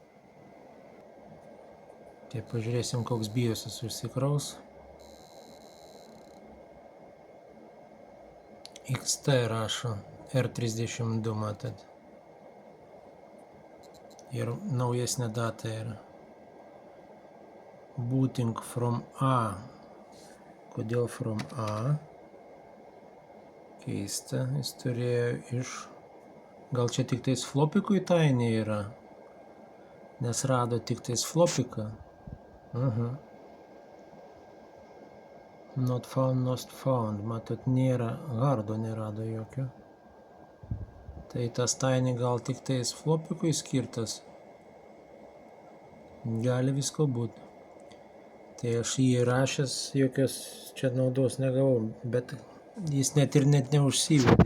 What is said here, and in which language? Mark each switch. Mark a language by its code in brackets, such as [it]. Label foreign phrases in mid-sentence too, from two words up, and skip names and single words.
[lt] Tai pažiūrėsim, koks BIOS'as užsikraus. XT rašo, R32 matot. Ir naujesnė data yra. [en] Booting from A. [lt] Kodėl [en] from A? [lt] Keista, jis turėjo iš... Gal čia tik tais flopikui Tiny yra? Nes rado tik tais flopiką. [en] Not found. [lt] Matot, nėra, hardo nerado jokio. Tai tas Tiny gal tik tais flopikui skirtas. Gali visko būti. Tai aš jį įrašęs, jokios čia naudos negavau, bet jis net neužsivedė.